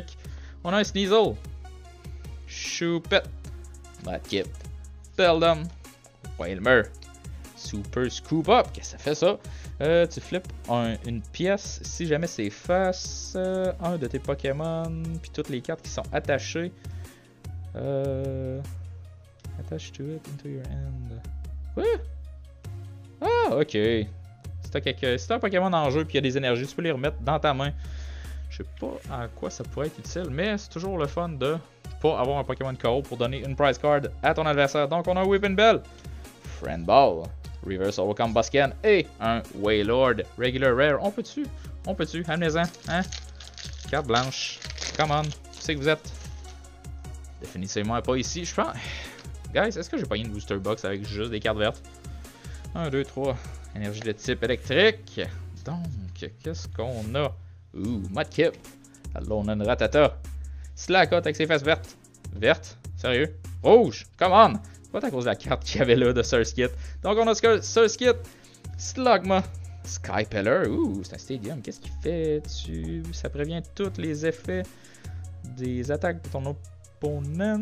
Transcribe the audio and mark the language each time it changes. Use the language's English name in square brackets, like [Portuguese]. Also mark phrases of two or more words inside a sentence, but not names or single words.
[French] On a un Sneasel, Choupette, Mudkip, Beldum, Whalmer, Super Scoop Up. Qu'est-ce que ça fait ça? Tu flippes une pièce si jamais c'est face un de tes Pokémon, puis toutes les cartes qui sont attachées. [English] Attach to it into your hand. [French] Quoi? Ah, ok. Si t'as un Pokémon en jeu et qu'il y a des énergies, tu peux les remettre dans ta main. Je sais pas à quoi ça pourrait être utile, mais c'est toujours le fun de pas avoir un Pokémon KO pour donner une [English] prize card [French] à ton adversaire. Donc on a un Weeping Bell, Friend Ball, [English] Reverse Holo [French] Combusken et un Wailord [English] Regular Rare. [French] On peut-tu? On peut-tu? Amenez-en, hein? Carte blanche. [English] Come on. [French] Qui c'est que vous êtes? Définitivement pas ici, je pense. Guys, est-ce que j'ai pas une [English] booster box [French] avec juste des cartes vertes? 1, 2, 3. Énergie de type électrique. Donc, qu'est-ce qu'on a? Mudkip. Alolan Rattata. Slackot avec ses fesses vertes. Verte? Sérieux? Rouge? [English] Come on! [French] C'est pas à cause de la carte qu'il y avait là de Surskit. Donc, on a Surskit. Slugma. Skypeller. C'est un stadium. Qu'est-ce qu'il fait? Ça prévient tous les effets des attaques de ton opponent.